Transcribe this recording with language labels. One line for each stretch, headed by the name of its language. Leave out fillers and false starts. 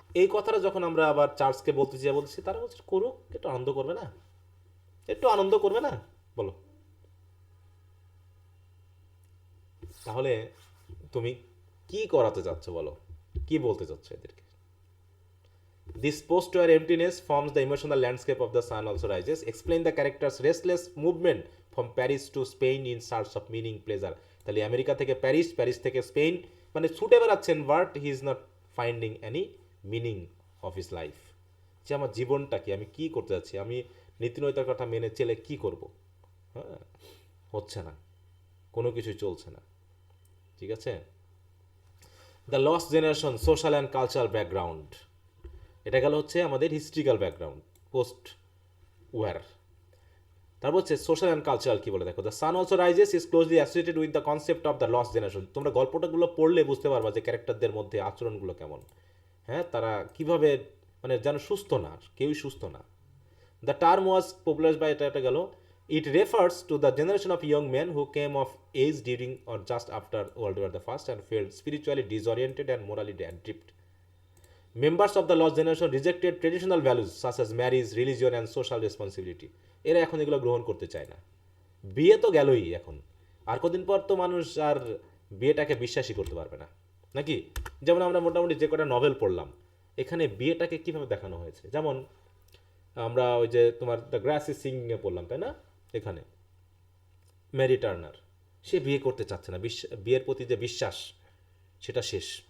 Bangla: এই কথাটা যখন আমরা আবার চার্চকে বলতেছি, তারা বলছে করুক, একটু আনন্দ করবে না, একটু আনন্দ করবে না বলো? তাহলে তুমি কি করাতে চাচ্ছ বলো, কি বলতে চাচ্ছ এদেরকে?
English: This post-war emptiness forms the emotional landscape of the sun also rises. Explain the character's restless movement from Paris to Spain in search of meaning, pleasure.
Bangla: তাহলে আমেরিকা থেকে প্যারিস, প্যারিস থেকে স্পেন, মানে ছুটে বেড়াচ্ছেন,
English: But he is not finding any meaning of his life.
Bangla: যে আমার জীবনটা কি, আমি কি করতে যাচ্ছি, আমি নীতিনৈতিকতার কথা মেনে চলে কি করব? হ্যাঁ, হচ্ছে না, কোনো কিছুই চলছে না।
English: ঠিক আছে, the lost generation, social and cultural background.
Bangla: এটা গেল হচ্ছে আমাদের হিস্ট্রিক্যাল ব্যাকগ্রাউন্ড পোস্ট ওয়ার।
English: তারপর হচ্ছে social and cultural কি বলে, দেখো, the sun also rises is closely associated with the concept of the lost generation.
Bangla: তোমরা গল্পটাগুলো পড়লে বুঝতে পারবা যে ক্যারেক্টারদের মধ্যে আচরণগুলো কেমন। হ্যাঁ, তারা কিভাবে মানে যেন সুস্থ না, কেউই সুস্থ না।
English: the term was popular by,
Bangla: এটা গেল,
English: It refers to the generation of young man who came of age during or just after world war the first and felt spiritually disoriented and morally adrift. Members of the lost generation rejected traditional values such as marriage, religion and social responsibility.
Bangla: এরা এখন এগুলো গ্রহণ করতে চায় না। বিয়ে তো গেলই, এখন আর কদিন পর তো মানুষ আর বিয়েটাকে বিশ্বাসই করতে পারবে না, নাকি? যেমন আমরা মোটামুটি যে কটা নভেল পড়লাম, এখানে বিয়েটাকে কিভাবে দেখানো হয়েছে, যেমন আমরা ওই যে তোমার the grass is singing a পড়লাম, তাই না? এখানে ম্যারি টার্নার, সে বিয়ে করতে চাচ্ছে না, বিয়ের প্রতি যে বিশ্বাস সেটা শেষ।